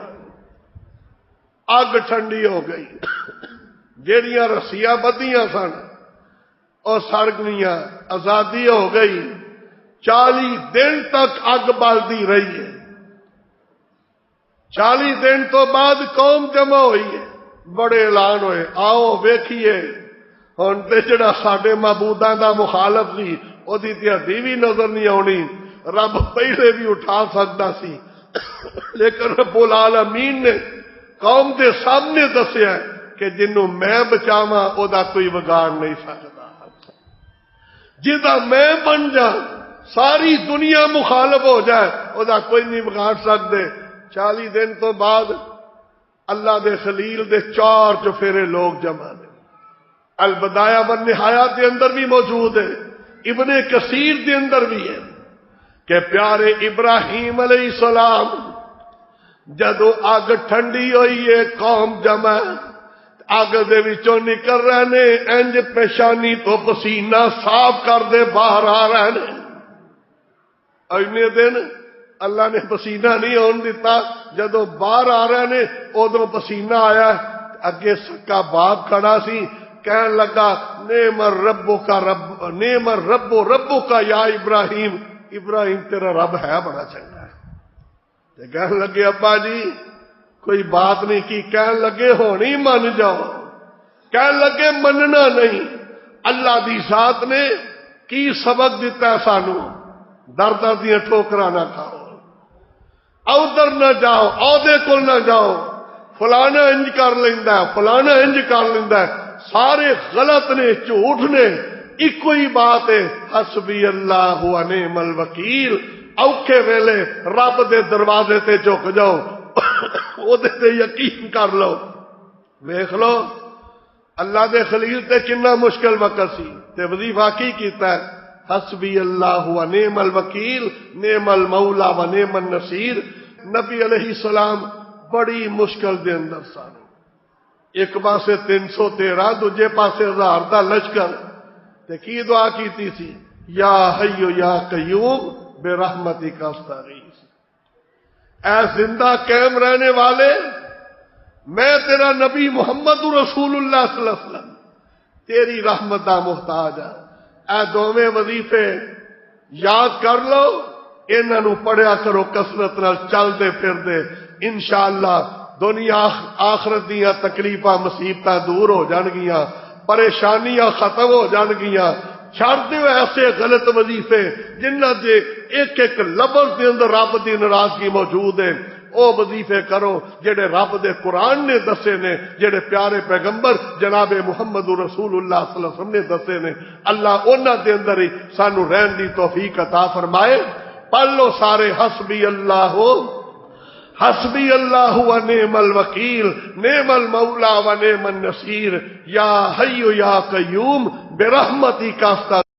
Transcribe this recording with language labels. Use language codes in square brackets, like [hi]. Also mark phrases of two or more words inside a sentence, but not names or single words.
[pa] اگ ٹھنڈی ہو گئی، جیڑیاں رسیاں بدیاں سن اور سڑ گئیاں، آزادی ہو گئی، 40 دن تک اگ بلدی رہی ہے. 40 دن تو بعد قوم جمع ہوئی ہے, بڑے اعلان ہوئے, آؤ ویکھیے ہن تے جڑا ساڈے معبوداں دا مخالف سی اودی تے ہڈی بھی نظر نہیں آنی. رب پہلے بھی اٹھا سکتا سی لیکن [ar] رب العالمین [pa] نے قوم دے سامنے دسیا کہ جنوں میں بچاواں او دا کوئی بگاڑ نہیں سکتا, جدا میں بن جا ساری دنیا مخالف ہو جائے او دا کوئی نہیں بگاڑ سکتے. 40 دن تو بعد اللہ دے خلیل دے 4 چفیرے لوگ جمع نے. البدایہ والنہایہ دے اندر بھی موجود ہے, ابن کثیر دے اندر بھی ہے کہ پیارے ابراہیم [ar] علیہ السلام [pa] جدو اگ ٹھنڈی ہوئی ہے قوم جمع اگ دے وچوں نکل رہے نے, انج پیشانی تو پسینہ صاف کر دے باہر آ رہے نے. اینے دن اللہ نے پسینہ نہیں ہون دیتا, جدو باہر آ رہے نے ادھر پسینہ آیا. اگے سکا باپ کھڑا سی, کہنے لگا [ar] نعم ربک رب نعم رب ربک یا ابراہیم, [pa] ابراہیم تیرا رب ہے بڑا چنگا ہے. کہنے لگے ابا جی کوئی بات نہیں کی, کہنے لگے ہونی من جاؤ, کہنے لگے مننا نہیں. اللہ دی ذات نے کی سبق دیتا ہے سانو, در در دیاں ٹھوکراں نہ کھاؤ, ادھر نہ جاؤ, عہدے کول نہ جاؤ, فلانا انج کر لیندا ہے, فلانا انج کر لیندا ہے, سارے غلط نے, جھوٹ نے. ایک ہی بات ہے, [ar] حسبی اللہ و نعم الوکیل. [pa] اوکھے ویلے رب دے دروازے تے جھک جاؤ, او دے تے یقین کر لو. ویکھ لو اللہ دے خلیل تے کنا مشکل وقت سی تے وظیفہ کی کیتا ہے, [ar] حسبی اللہ و نعم الوکیل نعم المولا و نعم النصیر. [pa] نبی [ar] علیہ السلام [pa] بڑی مشکل دے اندر سن, ایک پاسے 313 دوجے پاسے 1000 دا لشکر. تے کی دعا کیتی سی, [ar] یا حی یا قیوم برحمتک استغیث, [pa] اے زندہ قائم رہنے والے میں تیرا نبی محمد رسول اللہ [ar] صلی اللہ علیہ وسلم [pa] تیری رحمت دا محتاج ہاں. اے دوویں وظیفے یاد کر لو, انہاں نو پڑھیا کرو کثرت نال, چلدے پھردے انشاءاللہ دنیا آخرت دیاں تکلیفاں مصیبتاں دور ہو جان گیاں, پریشانیاں ختم ہو جان گیاں. چھڑ دیو ایسے غلط وظیفے جنہ دے ایک ایک لفظ دے اندر رب دی ناراضگی موجود ہے. او وظیفے کرو جڑے رب دے قرآن نے دسے نے, جڑے پیارے پیغمبر جناب محمد رسول اللہ [ar] صلی اللہ علیہ وسلم [pa] نے دسے نے. اللہ انہاں دے اندر ہی سانو رہن دی توفیق عطا فرمائے. پڑھ لو سارے, [ar] حسبی اللہ حسبی اللہ و نعم الوکیل نعم المولا و نعم النصیر, یا حی یا قیوم برحمتک استغیث.